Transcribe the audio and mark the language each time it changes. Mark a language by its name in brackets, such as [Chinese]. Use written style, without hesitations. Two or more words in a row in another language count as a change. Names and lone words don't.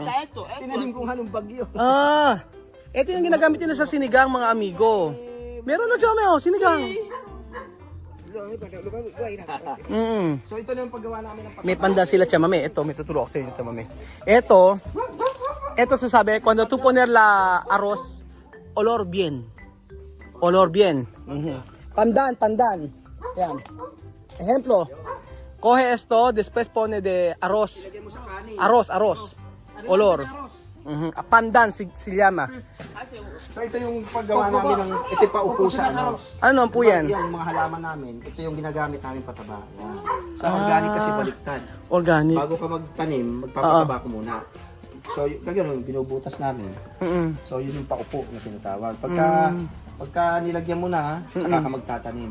[Filipino] Tinanim kung anong bagyo. Ito yung ginagamit nila sa sinigang, mga amigo. Meron na dyan, sinigang. So ito na yung paggawa namin ng May panda sila, chamame. Ito, may tuturo ko sa inyo, chamame. Ito sasabi, [Spanish] cuando tú poner la arroz, olor bien. Olor bien. Pandan. [Filipino] Yan. [Spanish] Ejemplo, Coge esto, después pone de arroz. [Filipino] Lagay mo sa kanin. [Spanish] Arroz. Olor. Pandan si llama. [Filipino] So ito yung paggawa namin ng ito yung paupo sa ano. Ano naman po yan? Yung mga halaman namin, ito yung ginagamit namin pataba. Yan. Sa organic kasi baliktad. Organic. Bago ka magtanim, magpapataba ko muna. So kaganoon binubutas namin. So yun yung paupo na tinatawag. Pagka nilagyan mo na, saka ka magtatanim.